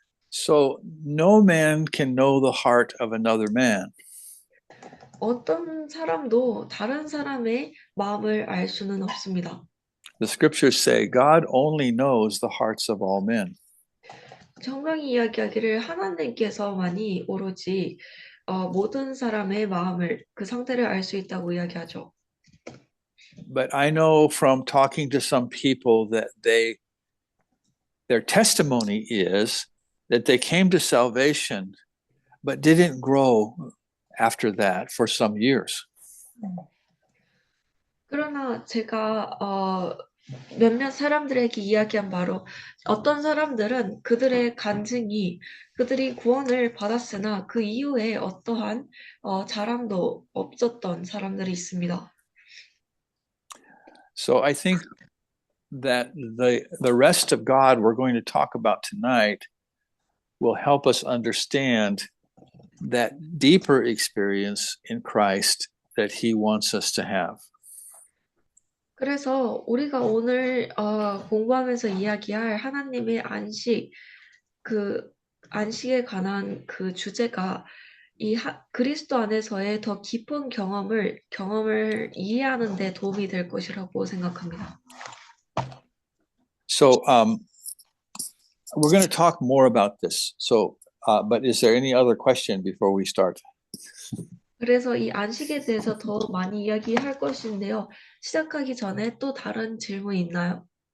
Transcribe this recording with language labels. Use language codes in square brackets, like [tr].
[en] So no man can know the heart of another man. [ko] 어떤 사람도 다른 사람의 마음을 알 수는 없습니다. [en] The scriptures say God only knows the hearts of all men. [ko] 성경이 이야기하기를 하나님께서만이 오로지 모든 사람의 마음을 그 상태를 알 수 있다고 이야기하죠. [en] But I know from talking to some people that their testimony is that they came to salvation but didn't grow after that for some years. [ko] 그러나 제가 몇몇 사람들에게 이야기한 바로 어떤 사람들은 그들의 간증이 그들이 구원을 받았으나 그 이후에 어떠한 자랑도 없었던 사람들이 있습니다. [en] So I think that the rest of God we're going to talk about tonight will help us understand that deeper experience in Christ that he wants us to have. [ko] 그래서 우리가 오늘 공부하면서 이야기할 하나님의 안식, 그 안식에 관한 그 주제가 그리스도 안에서의 더 깊은 경험을 이해하는 데 도움이 될 것이라고 생각합니다. [en] So we're going to talk more about this. So, but is there any other question before we start? [ko] 그래서 이 안식에 대해서 더 많이 이야기할 것인데요. 시작하기 전에 또 다른 질문 있나요?